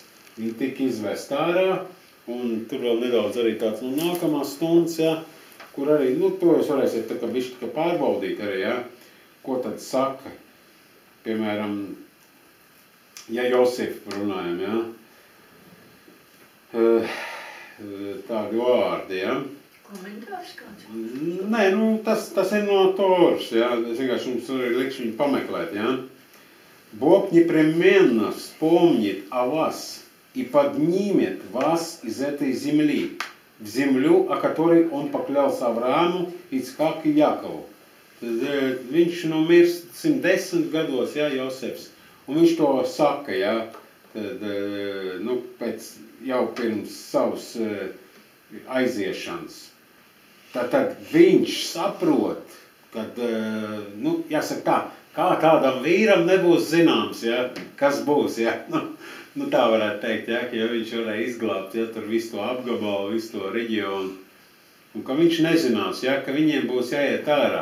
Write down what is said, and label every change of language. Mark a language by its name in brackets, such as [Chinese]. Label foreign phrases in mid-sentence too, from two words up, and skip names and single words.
[Latvian] Viņi tika izvest ārā, un tur vēl nedaudz arī tāds nākamās stundas, ja, kur arī, to jūs varēsiet tā kā bišķi pārbaudīt arī, ja, ko tad saka, piemēram, ja Josefu runājam, ja, tādi vārdi, ja. Komentārs kāds? Nē, tas ir no Toras, ja, es vienkārši mums arī likšu viņu pameklēt, ja. [Russian] Бог непременно вспомнит о вас и поднимет вас из этой земли, в землю, о которой он поклялся Аврааму, Ицхаku, Jakovu. [Latvian] Tad viņš mirst 110 gados, ja, Josefs, un viņš to saka, ja, tad, pēc jau pirms savas aiziešanas. Tad viņš saprot, kad, jāsaka tā, kā tādam vīram nebūs zināms, ja, kas būs, ja, tā varētu teikt, ja, ka ja viņš varēja izglābt, ja, tur visu to apgabalu, visu to reģionu, un ka viņš nezinās, ja, ka viņiem būs jāiet ārā.